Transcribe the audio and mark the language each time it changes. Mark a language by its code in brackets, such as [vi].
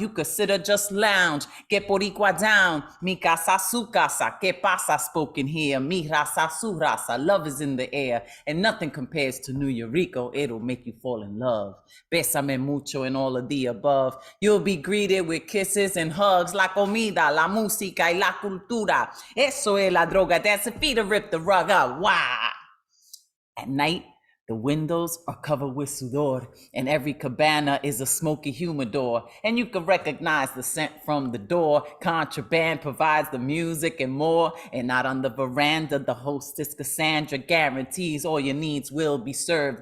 [en] You could sit or just lounge. [es] Que boricua down. Mi casa, su casa. Que pasa [en] spoken here. [es] Mi raza, su raza. [en] Love is in the air. And nothing compares to Nuyorico. It'll make you fall in love. Bésame mucho and all of the above. You'll be greeted with kisses and hugs. [es] La comida, la música y la cultura. Eso es la droga. [en] That's a feet to rip the rug up. Wow. At night, the windows are covered with sudor, and every cabana is a smoky humidor, and you can recognize the scent from the door. Contraband provides the music and more, and out on the veranda, the hostess Cassandra guarantees all your needs will be served.